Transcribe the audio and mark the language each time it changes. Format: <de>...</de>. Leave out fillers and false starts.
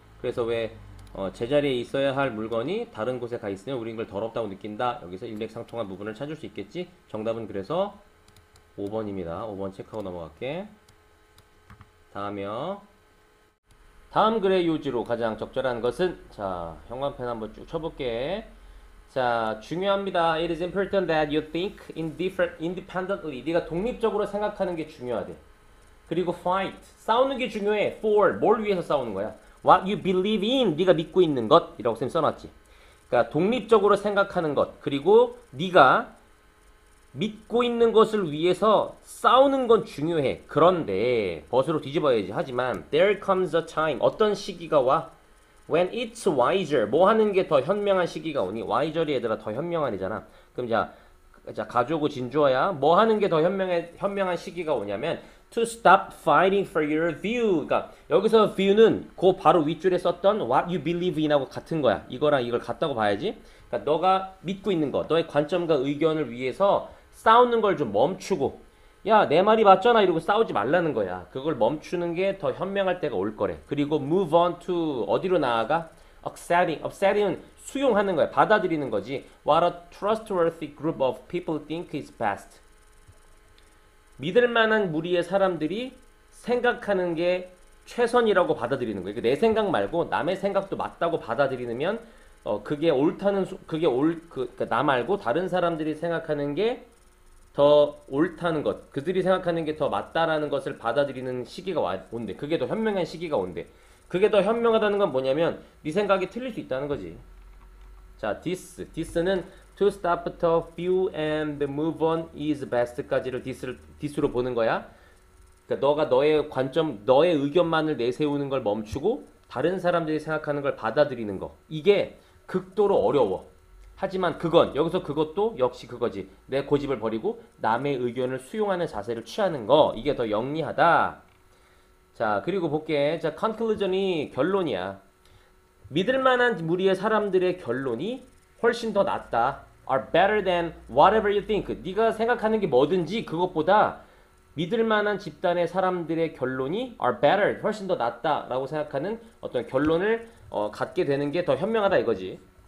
<ko>그래서 왜 제자리에 있어야 할 물건이 다른 곳에 가 있으면 우린 그걸 더럽다고 느낀다. 여기서 일맥상통한 부분을 찾을 수 있겠지. 정답은 그래서 5번입니다. 5번 체크하고 넘어갈게. 다음이요. 다음 글의 요지로 가장 적절한 것은, 자, 형광펜 한번 쭉 쳐볼게. 자, 중요합니다.</ko> <en>It is important that you think independently.</en> <ko>네가 독립적으로 생각하는 게 중요하대. 그리고 fight. 싸우는 게 중요해. For. 뭘 위해서 싸우는 거야?</ko> <en>What you believe in.</en> <ko>네가 믿고 있는 것. 이라고 쌤 써놨지. 그러니까 독립적으로 생각하는 것. 그리고 네가 믿고 있는 것을 위해서 싸우는 건 중요해. 그런데 벗으로 뒤집어야지. 하지만</ko> <en>there comes a time.</en> <ko>어떤 시기가 와?</ko> <en>When it's wiser.</en> <ko>뭐 하는 게 더 현명한 시기가 오니? wiser이 얘들아 더 현명한이잖아. 그럼 자 가져오고 진주어야. 뭐 하는 게 더 현명한 시기가 오냐면</ko> <en>to stop fighting for your view.</en> <ko>그러니까 여기서 view는 그 바로 윗줄에 썼던</ko> <en>what you believe in</en> <ko>하고 같은 거야. 이거랑 이걸 같다고 봐야지. 그러니까 너가 믿고 있는 거, 너의 관점과 의견을 위해서 싸우는 걸 좀 멈추고, 야, 내 말이 맞잖아 이러고 싸우지 말라는 거야. 그걸 멈추는 게 더 현명할 때가 올 거래. 그리고</ko> <en>move on to</en> <ko>어디로 나아가? accepting은 수용하는 거야. 받아들이는 거지.</ko> <en>What a trustworthy group of people think is best.</en> <ko>믿을 만한 무리의 사람들이 생각하는 게 최선이라고 받아들이는 거야. 내 생각 말고 남의 생각도 맞다고 받아들이면 그게 옳다는 그러니까 나 말고 다른 사람들이 생각하는 게 더 옳다는 것, 그들이 생각하는 게 더 맞다라는 것을 받아들이는 시기가 온대. 그게 더 현명한 시기가 온대. 그게 더 현명하다는 건 뭐냐면 네 생각이 틀릴 수 있다는 거지.</ko> <en>자, this는 to stop the view and move on is best까지를 this로</en> <ko>보는 거야. 그러니까 너가 너의 관점, 너의 의견만을 내세우는 걸 멈추고 다른 사람들이 생각하는 걸 받아들이는 거. 이게 극도로 어려워. 하지만 여기서 그것도 역시 그거지. 내 고집을 버리고 남의 의견을 수용하는 자세를 취하는 거. 이게 더 영리하다. 자, 그리고 볼게. 자, conclusion이 결론이야. 믿을 만한 무리의 사람들의 결론이 훨씬 더 낫다.</ko> <en>are better than whatever you think.</en> <ko>네가 생각하는 게 뭐든지 그것보다 믿을 만한 집단의 사람들의 결론이</ko> <en>are better.</en> <ko>훨씬 더 낫다라고 생각하는 어떤 결론을 갖게 되는 게 더 현명하다 이거지.</ko>